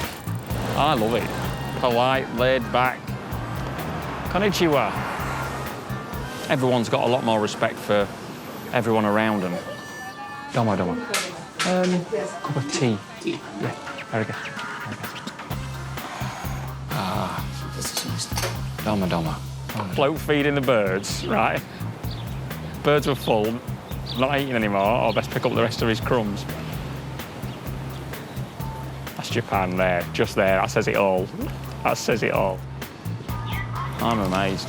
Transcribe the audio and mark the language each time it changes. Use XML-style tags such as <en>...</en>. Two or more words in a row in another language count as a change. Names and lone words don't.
<en>I love it. Polite, laid back. Konnichiwa. Everyone's got a lot more respect for everyone around them.</en> <ja>どうも どうも.</ja> <en>Cup of tea. Yeah, very good. Very good. Ah.</en> <ja>どうも どうも.</ja> <en>Float feeding the birds, right? Birds were full, not eating anymore, or best pick up the rest of his crumbs. That's Japan there, just there. That says it all. That says it all. I'm amazed.</en>